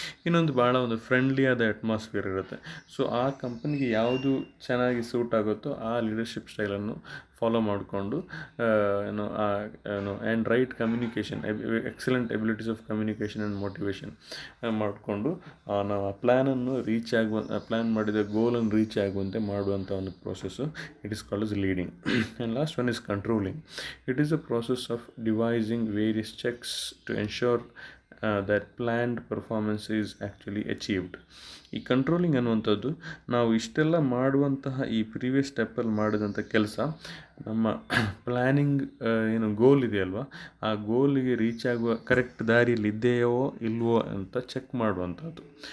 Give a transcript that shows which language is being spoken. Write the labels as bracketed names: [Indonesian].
[Kannada] ಇನ್ನೊಂದು ಭಾಳ ಒಂದು ಫ್ರೆಂಡ್ಲಿ ಆದ ಅಟ್ಮಾಸ್ಫಿಯರ್ ಇರುತ್ತೆ. ಸೊ ಆ ಕಂಪನಿಗೆ ಯಾವುದು ಚೆನ್ನಾಗಿ ಸೂಟ್ ಆಗುತ್ತೋ ಆ ಲೀಡರ್ಶಿಪ್ ಸ್ಟೈಲನ್ನು ಫಾಲೋ ಮಾಡಿಕೊಂಡು and right communication, [English] excellent abilities of communication [Kannada] and motivation ಮಾಡಿಕೊಂಡು ನಾವು ಆ ಪ್ಲ್ಯಾನನ್ನು ಪ್ಲ್ಯಾನ್ ಮಾಡಿದ ಗೋಲನ್ನು ರೀಚ್ ಆಗುವಂತೆ ಮಾಡುವಂಥ ಒಂದು process. [English] It is called as leading. And last one is controlling. It is a process of devising various checks to ensure that planned performance is actually achieved. [Kannada] ಈ controlling ಅನ್ನುವಂಥದ್ದು ನಾವು ಇಷ್ಟೆಲ್ಲ ಮಾಡುವಂತಹ ಈ ಪ್ರೀವಿಯಸ್ ಸ್ಟೆಪ್ಪಲ್ಲಿ ಮಾಡಿದಂಥ ಕೆಲಸ ನಮ್ಮ ಪ್ಲ್ಯಾನಿಂಗ್ ಏನು ಗೋಲ್ ಇದೆಯಲ್ವ, ಆ ಗೋಲಿಗೆ ರೀಚ್ ಆಗುವ ಕರೆಕ್ಟ್ ದಾರಿಯಲ್ಲಿ ಇದೆಯೋ ಇಲ್ವೋ ಅಂತ ಚೆಕ್ ಮಾಡುವಂಥದ್ದು.